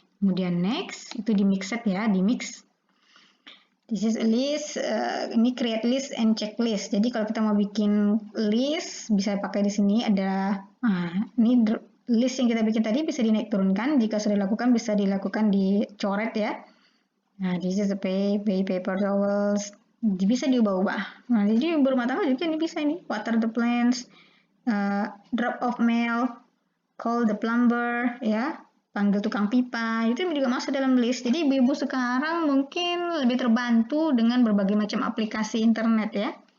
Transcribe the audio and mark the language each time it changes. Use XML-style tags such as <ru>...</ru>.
<id>Kemudian next, itu di mix set ya, di mix.</id> <en>This is a list,</en> <id>ini create list and checklist. Jadi kalau kita mau bikin list, bisa pakai di sini ada, ini list yang kita bikin tadi bisa dinaik turunkan. Jika sudah dilakukan, bisa dilakukan dicoret ya.</id> <en>Nah, this is a paper towels.</en> <id>Bisa diubah-ubah. Nah, jadi berumah tangga juga ini bisa ini.</id> <en>Water the plants, drop off mail, call the plumber,</en> <id>ya. Panggil tukang pipa, itu juga masuk dalam list. Jadi ibu-ibu sekarang mungkin lebih terbantu dengan berbagai macam aplikasi internet ya.</id>